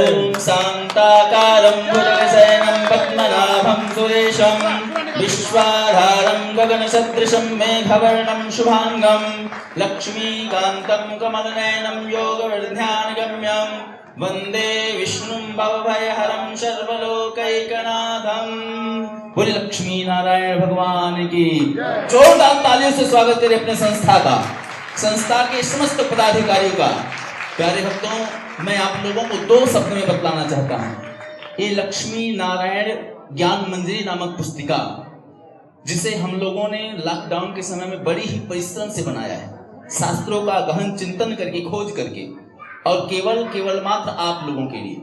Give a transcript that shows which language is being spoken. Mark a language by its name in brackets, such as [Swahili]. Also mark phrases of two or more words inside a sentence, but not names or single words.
[Sanskrit] ओम शांताकारं भुजगशयनं पद्मनाभं सुरेशं, विश्वाधारं गगनसदृशं मेघवर्णं शुभांगं, लक्ष्मीकान्तं कमलनयनं योगवर्ध्यानगम्यं, वंदे विष्णुं भवभयहरं सर्वलोकैकनाथं। [Hindi] बोलिए लक्ष्मी नारायण भगवान की जोरदार तालियों से स्वागत करें अपने संस्था का, संस्था के समस्त पदाधिकारियों का। प्यारे भक्तों, मैं आप लोगों को 2 शब्द में बतलाना चाहता हूं। ये लक्ष्मी नारायण ज्ञान मंजरी नामक पुस्तिका, जिसे हम लोगों ने लॉकडाउन के समय में बड़ी ही परिश्रम से बनाया है, शास्त्रों का गहन चिंतन करके, खोज करके, और केवल मात्र आप लोगों के लिए।